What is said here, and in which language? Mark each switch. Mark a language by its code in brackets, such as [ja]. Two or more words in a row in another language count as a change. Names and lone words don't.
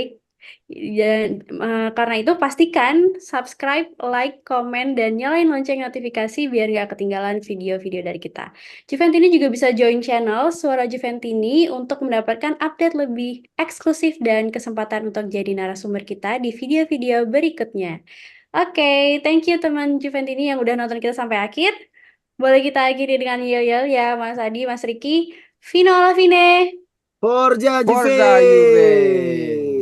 [id] Dan karena itu pastikan subscribe, like, komen, dan nyalain lonceng notifikasi biar gak ketinggalan video-video dari kita. Juventini juga bisa join channel Suara Juventini untuk mendapatkan update lebih eksklusif dan kesempatan untuk jadi narasumber kita di video-video berikutnya. Oke, [en] thank you [id] teman Juventini yang udah nonton kita sampai akhir. Boleh kita akhiri dengan yel-yel ya Mas Adi, Mas Riki. [it] Fino alla fine! Forza Forza Juve. Juve!